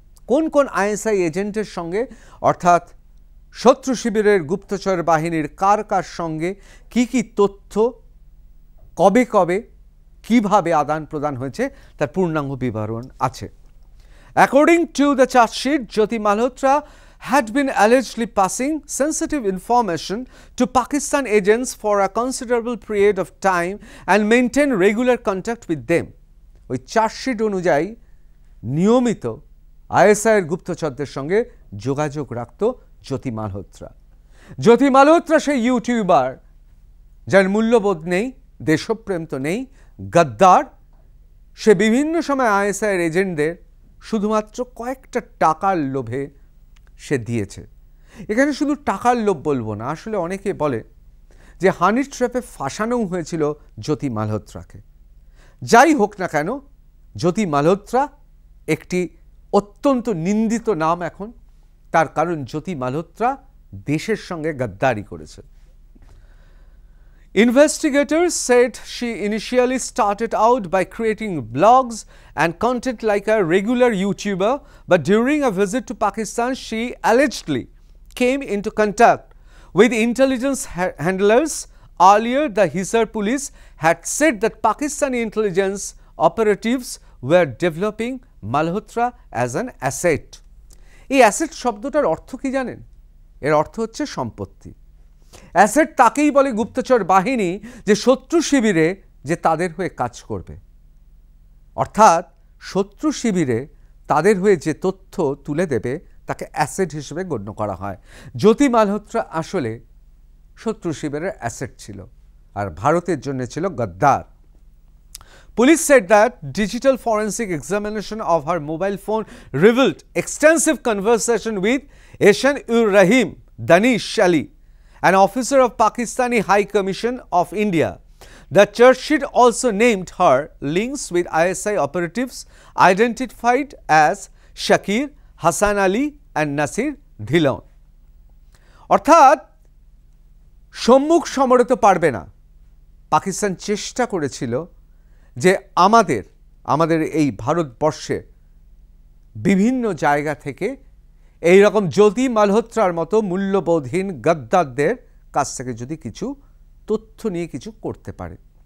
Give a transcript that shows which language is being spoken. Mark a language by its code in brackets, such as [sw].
[bn] কোন কোন ISI এজেন্টের সঙ্গে, অর্থাৎ শত্রু শিবিরের গুপ্তচর বাহিনীর কার কার সঙ্গে কি কি তথ্য কবে কবে কিভাবে আদান প্রদান হয়েছে, তার পূর্ণাঙ্গ বিবরণ আছে। [en] According to the charge sheet, Jyoti Malhotra had been allegedly passing sensitive information to Pakistan agents for a considerable period of time and maintain regular contact with them. [bn] ওই চার্জশিট অনুযায়ী নিয়মিত আইএসআইয়ের গুপ্তচরদের সঙ্গে যোগাযোগ রাখত জ্যোতি মালহোত্রা। জ্যোতি মালহোত্রা সেই ইউটিউবার যার মূল্যবোধ নেই, দেশপ্রেম তো নেই, গদ্দার। সে বিভিন্ন সময় আইএসআইয়ের এজেন্টদের শুধুমাত্র কয়েকটা টাকার লোভে সে দিয়েছে। এখানে শুধু টাকার লোভ বলবো না, আসলে অনেকে বলে যে হানি ট্র্যাপে ফাঁসানো হয়েছিল জ্যোতি মালহোত্রাকে। যাই হোক না কেন, জ্যোতি মালহোত্রা একটি অত্যন্ত নিন্দিত নাম এখন, তার কারণ জ্যোতি মালহোত্রা দেশের সঙ্গে গদ্দারি করেছে। [en] Investigators said she initially started out by creating blogs and content like a regular YouTuber, but during a visit to Pakistan, she allegedly came into contact with intelligence handlers. Earlier, the Hisar police had said that Pakistani intelligence operatives were developing Malhotra as an asset. [bn] এই asset শব্দটার অর্থ কি জানেন? এর অর্থ হচ্ছে সম্পত্তি। Asset তাকেই বলে গুপ্তচর বাহিনী যে শত্রু শিবিরে যে তাদের হয়ে কাজ করবে, অর্থাৎ শত্রু শিবিরে তাদের হয়ে যে তথ্য তুলে দেবে তাকে অ্যাসেট হিসেবে গণ্য করা হয়। জ্যোতি মালহোত্রা আসলে শত্রু শিবিরের অ্যাসেট ছিল আর ভারতের জন্য ছিল গদ্দার। [en] Police said that digital forensic examination of her mobile phone revealed extensive conversation with Ehsan-ur-Rahim Danish Ali, an officer of Pakistani High Commission of India. The charge sheet also named her links with ISI operatives identified as Shakir, Hassan Ali and Nasir Dhillon. [bn] অর্থাৎ সম্মুখ সমরে তো পারবে না, পাকিস্তান চেষ্টা করেছিল যে আমাদের এই ভারতবর্ষে বিভিন্ন জায়গা থেকে এই রকম জ্যোতি মালহোত্রার মতো মূল্যবোধহীন গদ্দারদের কাছ থেকে যদি কিছু তথ্য নিয়ে কিছু করতে পারে।